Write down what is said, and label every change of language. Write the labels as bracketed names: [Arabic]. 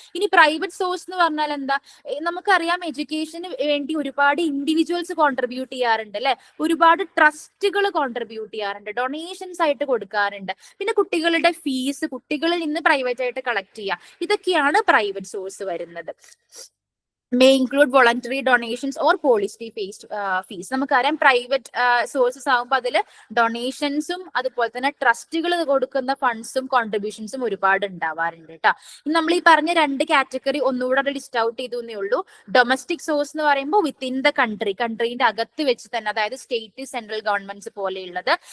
[Malayalam] ഇനി private source എന്ന് പറഞ്ഞാൽ എന്താ? നമുക്കറിയാം എഡ്യൂക്കേഷന് വേണ്ടി ഒരുപാട് ഇൻഡിവിജ്വൽസ് കോൺട്രിബ്യൂട്ട് ചെയ്യാറുണ്ട് അല്ലെ. ഒരുപാട് ട്രസ്റ്റുകൾ കോൺട്രിബ്യൂട്ട് ചെയ്യാറുണ്ട്, ഡൊണേഷൻസ് ആയിട്ട് കൊടുക്കാറുണ്ട്. പിന്നെ കുട്ടികളുടെ ഫീസ് കുട്ടികളിൽ നിന്ന് പ്രൈവറ്റ് ആയിട്ട് കളക്ട് ചെയ്യുക, ഇതൊക്കെയാണ് പ്രൈവറ്റ് സോഴ്സ് വരുന്നത്. [English] may include voluntary donations or policy based fees. [Malayalam] നമുക്കറിയാം പ്രൈവറ്റ് സോഴ്സസ് ആകുമ്പോൾ അതിൽ ഡൊണേഷൻസും അതുപോലെ തന്നെ ട്രസ്റ്റുകൾ കൊടുക്കുന്ന ഫണ്ട്സും കോൺട്രിബ്യൂഷൻസും ഒരുപാട് ഉണ്ടാവാറുണ്ട് കേട്ടോ. നമ്മൾ ഈ പറഞ്ഞ രണ്ട് കാറ്റഗറി ഒന്നുകൂടെ ലിസ്റ്റ് ഔട്ട് ചെയ്തു എന്നേ ഉള്ളൂ. ഡൊമസ്റ്റിക് സോഴ്സ് എന്ന് പറയുമ്പോൾ വിത്തിൻ ദ കൺട്രീന്റെ അകത്ത് വെച്ച് തന്നെ, അതായത് സ്റ്റേറ്റ് സെൻട്രൽ ഗവൺമെന്റ്സ് പോലെയുള്ളത്.